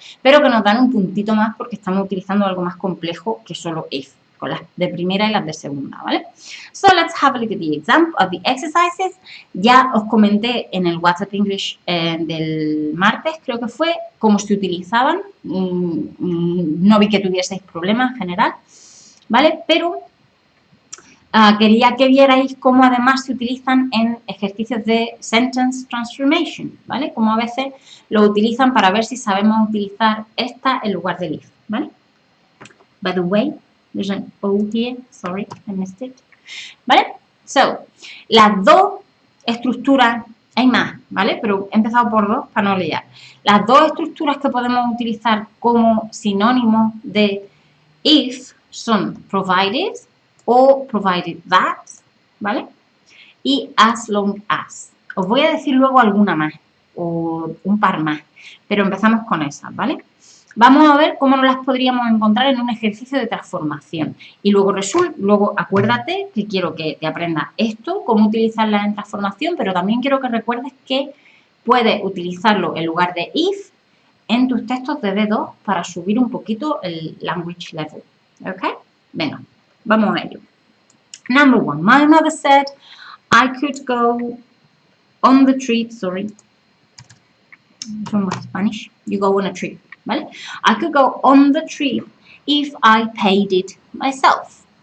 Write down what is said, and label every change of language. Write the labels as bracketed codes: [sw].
[es] Pero que nos dan un puntito más porque estamos utilizando algo más complejo que solo if, con las de primera y las de segunda, ¿vale? [en] So let's have a look at the example of the exercises. [es] Ya os comenté en el WhatsApp English del martes, creo que fue, cómo se utilizaban. No vi que tuvieseis problemas en general, ¿vale? Pero quería que vierais cómo además se utilizan en ejercicios de sentence transformation, ¿vale? Como a veces lo utilizan para ver si sabemos utilizar esta en lugar del if, ¿vale? [en] By the way, there's an O here, sorry, I missed it, [es] ¿vale? [en] So, [es] las dos estructuras, hay más, ¿vale? Pero he empezado por dos para no liar. Las dos estructuras que podemos utilizar como sinónimo de if son provided o provided that, ¿vale? Y as long as. Os voy a decir luego alguna más o un par más, pero empezamos con esas, ¿vale? Vamos a ver cómo nos las podríamos encontrar en un ejercicio de transformación. Y luego acuérdate que quiero que te aprendas esto, cómo utilizarlas en transformación, pero también quiero que recuerdes que puedes utilizarlo en lugar de if en tus textos de B2 para subir un poquito el language level. ¿Ok? Venga, vamos a ello. [en] Number one, my mother said I could go on the trip, sorry, from Spanish, you go on a trip, [es] ¿vale? [en] I could go on the trip if I paid it myself.